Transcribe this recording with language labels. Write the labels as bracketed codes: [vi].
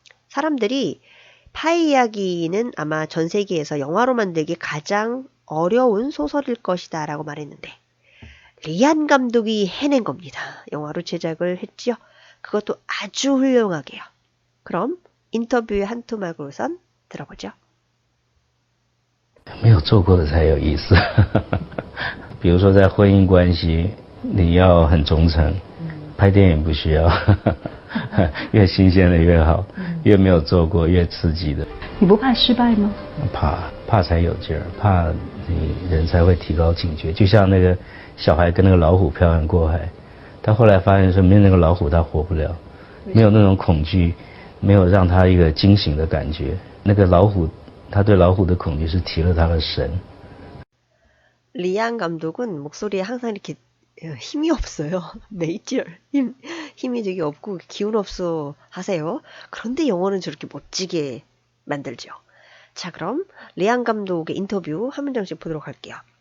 [ko] 사람들이 파이 이야기는 아마 전 세계에서 영화로 만들기 가장 어려운 소설일 것이다 라고 말했는데 리안 감독이 해낸 겁니다. 영화로 제작을 했지요. 그것도 아주 훌륭하게요. 그럼 인터뷰의 한 토막을 우선 들어보죠. [zh] 没有做过的才有意思。比如说在婚姻关系，你要很忠诚，拍电影不需要，越新鲜的越好，越没有做过越刺激的。你不怕失败吗？怕才有劲儿，怕你人才会提高警觉。就像那个小孩跟那个老虎漂洋过海，他后来发现说没有那个老虎他活不了，没有那种恐惧，没有让他一个惊醒的感觉。那个老虎，他对老虎的恐惧是提了他的神。 [ko] 리안 감독은 목소리에 항상 이렇게 힘이 없어요. 메이저 힘이 되게 없고 기운 없어 하세요. 그런데 영어는 저렇게 멋지게 만들죠. 자, 그럼 리안 감독의 인터뷰 한 문장씩 보도록 할게요.